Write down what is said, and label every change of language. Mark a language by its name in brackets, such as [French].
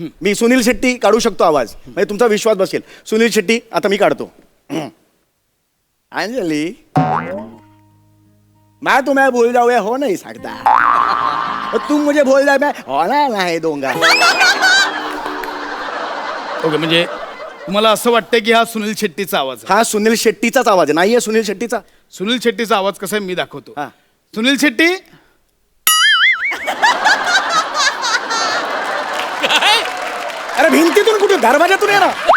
[Marathi] मी सुनील शेट्टी काढू शकतो आवाज. म्हणजे तुमचा विश्वास बसेल. सुनील शेट्टी आता मी काढतो. [Hindi] अंजली मैं तुम्हें भूल जाऊँ हो नहीं सकता. तुम मुझे भूल जाए मैं होना नहीं दूंगा. [Marathi] ओके, म्हणजे तुम्हाला असं वाटतं की हा सुनील शेट्टीचा आवाज आहे? हा सुनील शेट्टीचाच आवाज आहे. नाहीये सुनील शेट्टीचा. सुनील शेट्टीचा आवाज कसा आहे मी दाखवतो. हा. सुनील शेट्टी. अरे भिंतीतून कुठे? दरवाजातून ये ना.